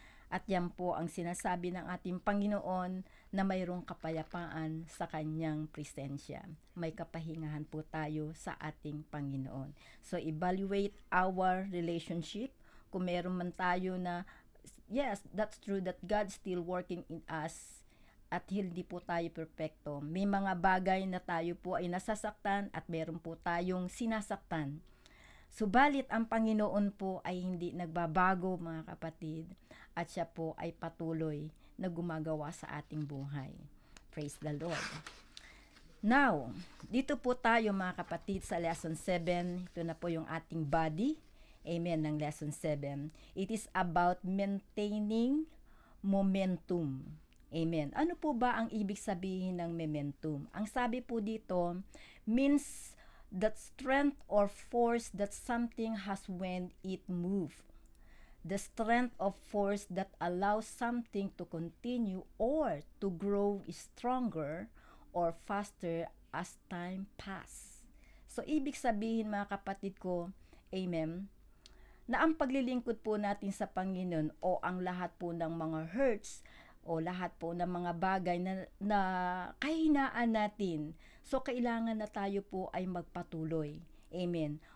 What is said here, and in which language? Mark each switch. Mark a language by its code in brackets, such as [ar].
[tl] At yan po ang sinasabi ng ating Panginoon na mayroong kapayapaan sa kanyang presensya. May kapahingahan po tayo sa ating Panginoon. [en] So, evaluate our relationship. [tl] Kung meron man tayo na, [en] yes, that's true that God's still working in us [tl] at hindi po tayo perfecto. May mga bagay na tayo po ay nasasaktan at meron po tayong sinasaktan. Subalit ang Panginoon po ay hindi nagbabago, mga kapatid, at siya po ay patuloy na gumagawa sa ating buhay. [en] Praise the Lord. [tl] Now, dito po tayo mga kapatid sa lesson 7. Ito na po yung ating body. Amen, ng lesson 7. [en] It is about maintaining momentum. Amen. [tl] Ano po ba ang ibig sabihin ng momentum? Ang sabi po dito, [en] means that strength or force that something has when it moves. The strength of force that allows something to continue or to grow stronger or faster as time pass. [tl] So, ibig sabihin mga kapatid ko, amen, na ang paglilingkod po natin sa Panginoon o ang lahat po ng mga hurts o lahat po ng mga bagay na kahinaan natin, so kailangan na tayo po ay magpatuloy. Amen.